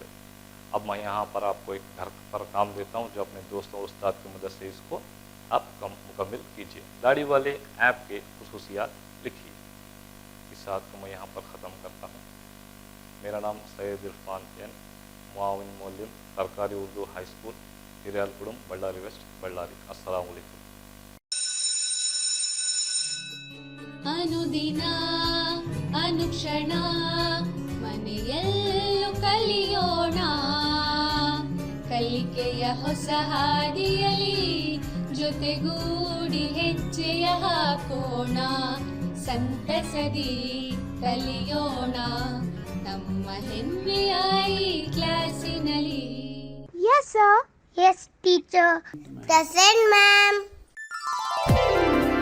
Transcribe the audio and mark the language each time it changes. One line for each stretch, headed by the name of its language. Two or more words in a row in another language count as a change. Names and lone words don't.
Urdu: اب میں یہاں پر آپ کو ایک گھر پر کام دیتا ہوں جو اپنے دوستوں اور استاد کی مدد سے اس کو آپ مکمل کیجیے. داڑھی والے ایپ کے خصوصیات لکھیے. اس ساتھ کو میں یہاں پر ختم کرتا ہوں. میرا نام سید عرفان این, معاون معلم, سرکاری اردو ہائی اسکول, ہریال پورم, بಳ್ಳاری ویسٹ, بಳ್ಳاری. السلام علیکم.
Kannada: ಅನುದಿನ ಅನುಕ್ಷಣ ಮನೆಯಲ್ಲೂ ಕಲಿಯೋಣ, ಕಲಿಕೆಯ ಹೊಸ ಹಾದಿಯಲಿ ಜೊತೆಗೂಡಿ ಹೆಜ್ಜೆಯ ಹಾಕೋಣ, ಸಂತಸದಿ ಕಲಿಯೋಣ ನಮ್ಮ ಹೆಮ್ಮೆಯ ಈ ಕ್ಲಾಸಿನಲ್ಲಿ.
English: Yes, sir. Yes, teacher. Present, ma'am.